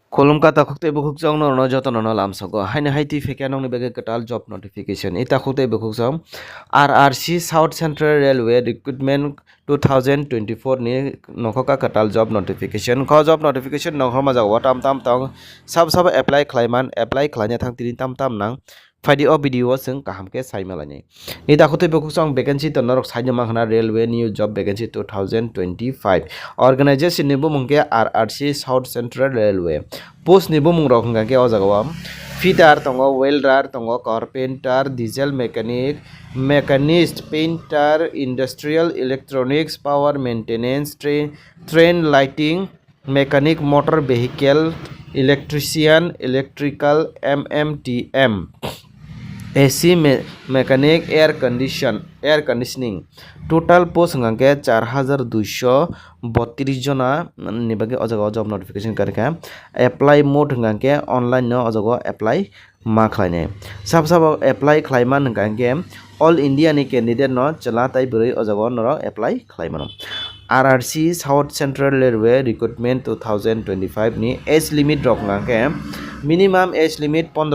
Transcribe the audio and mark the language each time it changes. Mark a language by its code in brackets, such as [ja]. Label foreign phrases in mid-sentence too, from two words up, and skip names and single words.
[trp] Kolomka takukte bukuk jong no joto no lamsago haini haiti feke nong ni bege ketal [en] job notification [trp] ita khute bukuk jong RRC South Central Railway Recruitment 2024 ni nokhoka ketal [en] job notification [trp] kho [en] job notification [trp] nokhoma jago tam tam tong sab apply khlaiman apply khlaina thang tini tam tam nang faidi o video sing kaham ke saimalani ita khute bukuk jong vacancy to norok saina manghana [en] railway new job vacancy 2025 organization [trp] ni bumungke RRC South Central Railway post ni bumung rok hingga ke o jaga fitter tongo welder tongo [en] carpenter diesel mechanic mechanist painter industrial electronics power maintenance train lighting mechanic motor vehicle electrician electrical MMTM AC mechanic air conditioning total post [trp] hingga 4232 jona ni bagi o jaga [en] job notification [trp] karika [en] apply mode [trp] hingga online no o jaga apply ma khlaine sab apply khlaiman hingga all India ni candidate no chala tai brai o jaga no apply khlaimano RRC South Central Railway Recruitment 2025 ni [en] age limit [trp] rok hingga [en] minimum age limit 15